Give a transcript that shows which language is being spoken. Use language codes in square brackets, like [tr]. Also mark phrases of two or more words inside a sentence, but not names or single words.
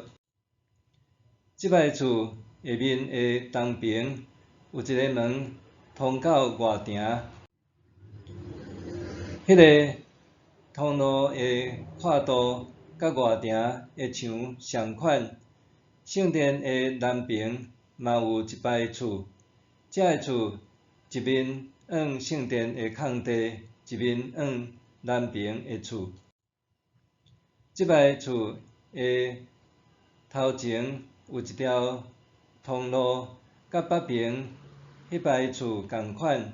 [nan] 这摆厝下面的东边有一个门通到外庭。迄个通路的宽度甲外庭的墙相款。圣殿的南边嘛有一摆厝，这个厝一面往圣殿的空地，一面往南边的厝。这摆厝的头前有一条通路，甲北边迄摆厝同款。